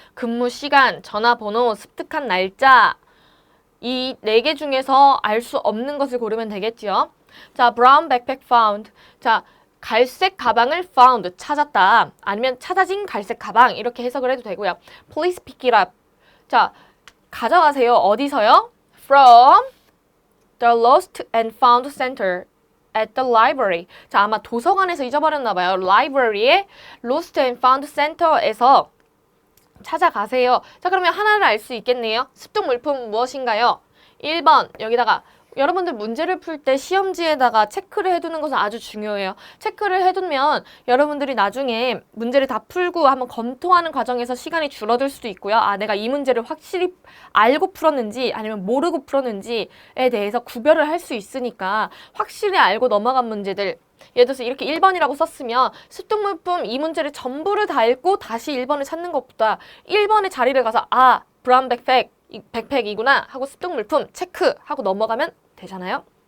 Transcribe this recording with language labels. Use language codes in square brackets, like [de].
[ko] 근무 시간, 전화번호, 습득한 날짜 이 4개 중에서 알 수 없는 것을 고르면 되겠지요. [en] 자, brown backpack found. [ko] 자, 갈색 가방을 [en] found, [ko] 찾았다. 아니면 찾아진 갈색 가방 이렇게 해석을 해도 되고요. [en] Please pick it up. [ko] 자, 가져가세요. 어디서요? [en] From the lost and found center at the library. [ko] 자, 아마 도서관에서 잊어버렸나 봐요. library의 [en] lost and found center [ko] 에서 찾아가세요. 자, 그러면 하나를 알 수 있겠네요. 습득 물품 무엇인가요? 1번 여기다가 여러분들 문제를 풀 때 시험지에다가 체크를 해두는 것은 아주 중요해요. 체크를 해두면 여러분들이 나중에 문제를 다 풀고 한번 검토하는 과정에서 시간이 줄어들 수도 있고요. 내가 이 문제를 확실히 알고 풀었는지 아니면 모르고 풀었는지에 대해서 구별을 할 수 있으니까 확실히 알고 넘어간 문제들, 예를 들어서 이렇게 1번이라고 썼으면 습득물품 이 문제를 전부를 다 읽고 다시 1번을 찾는 것보다 1번의 자리를 가서 브라운 백팩이구나 하고 습득물품 체크하고 넘어가면 되잖아요.